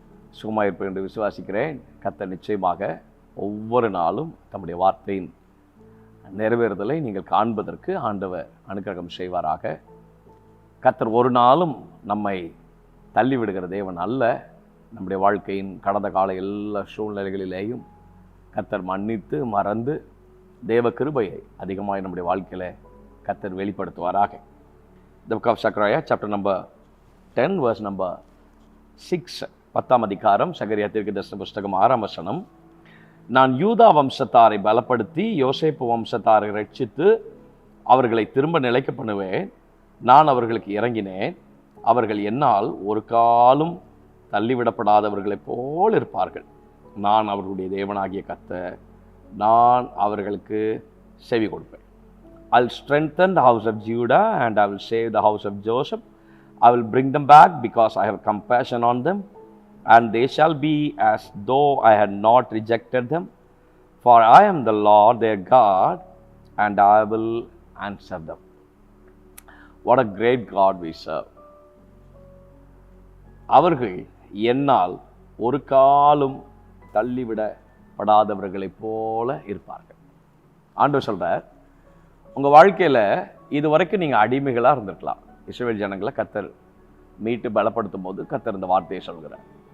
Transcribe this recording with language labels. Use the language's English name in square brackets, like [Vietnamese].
[Tamil] சுகமாக இருப்பேன் என்று விசுவாசிக்கிறேன். கர்த்தர் நிச்சயமாக ஒவ்வொரு நாளும் தம்முடைய வார்த்தையின் நிறைவேறுதலை நீங்கள் காண்பதற்கு ஆண்டவர் அனுக்கிரகம் செய்வாராக. கர்த்தர் ஒரு நாளும் நம்மை தள்ளிவிடுகிற தேவன் அல்ல. நம்முடைய வாழ்க்கையின் கடந்த கால எல்லா சூழ்நிலைகளிலேயும் கர்த்தர் மன்னித்து மறந்து தேவ கிருபையை அதிகமாக நம்முடைய வாழ்க்கையில் கர்த்தர் வெளிப்படுத்துவாராக. [English] The book of Zechariah, chapter number 10, verse number 6, [Tamil] 10ஆம் அதிகாரம், சகரியா தீர்க்கதரிசன புஸ்தகம் 6ஆம் வசனம். நான் யூதா வம்சத்தாரை பலப்படுத்தி யோசேப்பு வம்சத்தாரை ரட்சித்து அவர்களை திரும்ப நிலைக்க பண்ணுவேன். நான் அவர்களுக்கு இறங்கினேன். அவர்கள் என்னால் ஒரு காலும் தள்ளிவிடப்படாதவர்களைப் போல் இருப்பார்கள். நான் அவர்களுடைய தேவனாகிய கர்த்தர். நான் அவர்களுக்கு செவி கொடுப்பேன். [English] I'll strengthen the house of Judah and I will save the house of Joseph. I will bring them back because I have compassion on them, and they shall be as though I had not rejected them. For I am the Lord their God, and I will answer them. What a great God we serve. [Tamil] அவர்கள் என்னால் ஒரு காலும் தள்ளிவிடப்படாதவர்களைப் போல இருப்பார்கள். ஆண்டவர் சொல்றார், உங்கள் வாழ்க்கையில் இதுவரைக்கும் நீங்கள் அடிமைகளாக இருந்திருக்கலாம். இஸ்ரவேல் ஜனங்களை கர்த்தர் மீட்டு பலப்படுத்தும் போது கர்த்தர் இந்த வார்த்தையை சொல்கிறார்.